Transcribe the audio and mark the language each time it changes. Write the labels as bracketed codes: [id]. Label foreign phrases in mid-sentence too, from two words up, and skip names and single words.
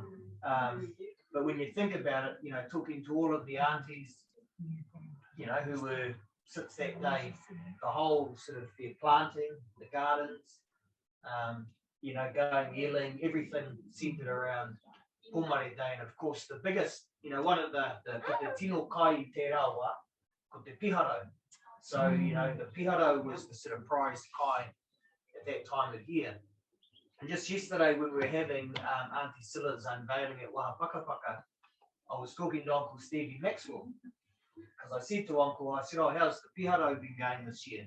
[en] But when you think about it, you know, talking to all of the aunties, you know, who were since that day, the whole sort of their planting, the gardens, you know, going yelling, everything centered around Pomare Day. And of course, the biggest, you know, one of the [mi] tino kai I te rawa, ko te piharo. [en] So, you know, the piharo was the sort of prized kai at that time of year. And just yesterday, when we were having Auntie Silla's unveiling at Wahapakapaka, I was talking to Uncle Stevie Maxwell, because I said to Uncle, I said, oh, how's the piharo been going this year?